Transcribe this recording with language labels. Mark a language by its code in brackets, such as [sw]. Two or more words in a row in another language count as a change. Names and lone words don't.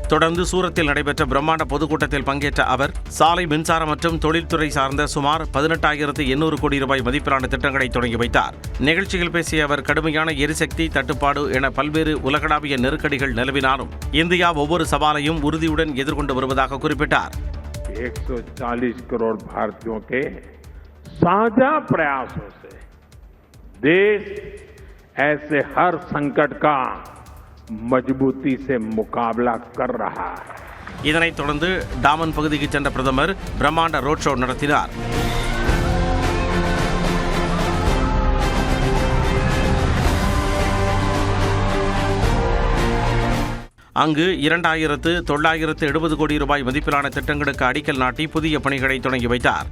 [ta] தொடர்ந்து சூரத்தில் நடைபெற்ற பிரம்மாண்ட பொதுக்கூட்டத்தில் பங்கேற்ற அவர் சாலை, மின்சார மற்றும் தொழில்துறை சார்ந்த சுமார் 18,800 கோடி ரூபாய் மதிப்பிலான திட்டங்களை தொடங்கி வைத்தார். நிகழ்ச்சியில் பேசிய அவர் கடுமையான எரிசக்தி தட்டுப்பாடு என பல்வேறு உலகளாவிய நெருக்கடிகள் நிலவினாலும் இந்தியா ஒவ்வொரு சவாலையும் உறுதியுடன் எதிர்கொண்டு வருவதாக குறிப்பிட்டார். [hi] 140 करोड़ भारतीयों के साझा प्रयासों से देश ऐसे हर संकट का मजबूती से मुकाबला कर रहा है. [ta] இதனைத் தொடர்ந்து டாமன் பகுதிக்கு சென்ற பிரதமர் பிரம்மாண்ட [en] road show [ta] நடத்தினார். அங்கு 2,970 கோடி ரூபாய் மதிப்பிலான திட்டங்களுக்கு அடிக்கல் நாட்டி புதிய பணிகளை தொடங்கி வைத்தார்.